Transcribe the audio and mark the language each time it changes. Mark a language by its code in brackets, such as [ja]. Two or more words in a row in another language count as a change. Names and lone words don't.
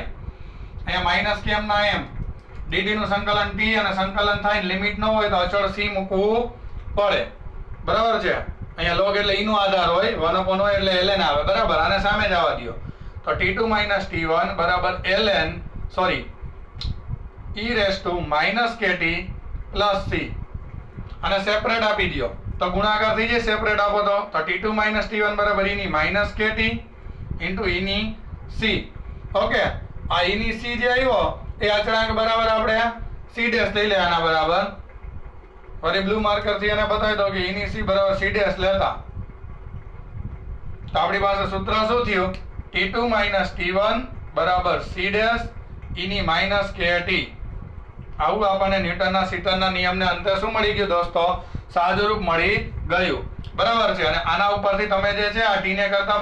[gu] અહીંયા માઈનસ કે m ના m dt નું સંકલન t અને સંકલન થાય લિમિટ ન હોય તો અચળ c મૂકવું પડે. બરાબર છે? અહીંયા log એટલે e નો આધાર હોય, 1/હોય એટલે ln આવે. બરાબર, આને સામે જવા દો. તો T2 minus T1 બરાબર ln સોરી [en] e raised to minus kt plus c [gu] અને સેપરેટ આપી દો તો ગુણાકાર થઈ જાય સેપરેટ આપો તો T2 minus T1 બરાબર e ની [en] minus kt into e [gu] ની c ઓકે આ e ની c જે આવ્યો એ અચળાંક બરાબર આપણે c ડેશ લઈ લે આના બરાબર ફરી બ્લુ માર્કર થી એને બતાવી દો કે e ની c બરાબર c ડેશ લેતા તો આપણી પાસે સૂત્ર શું થયું T2 minus T1 બરાબર c ડેશ e ની minus kt આવું આપણને ન્યૂટનના શીતળના નિયમને અંતે શું મળી ગયું દોસ્તો સાદુરૂપ મળી ગયું બરાબર છે અને આના ઉપરથી તમે જે છે આ t ને કરતા